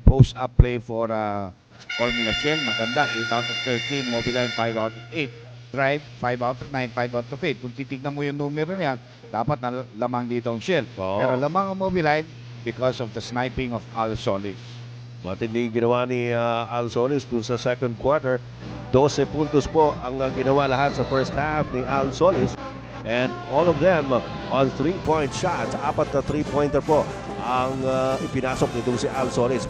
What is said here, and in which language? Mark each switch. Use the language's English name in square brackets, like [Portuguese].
[English] Post-up play for Formula Shell, [Filipino] maganda, [English] 8 out of 13, Mobiline 5 out of 8, Drive 5 out of 9, 5 out of 8. [Filipino] Kung titignan mo yung numero niya, dapat na lamang dito ang Shell. Pero lamang ang Mobiline [English] because of the sniping of Al Solis. [Filipino] Matindi ginawa ni Al Solis kung sa second quarter. 12 puntos po ang ginawa lahat sa first half ni Al Solis. [English] And all of them on 3-point shots. [Filipino] 4 na 3-pointer po ang ipinasok nitong si Al Solis.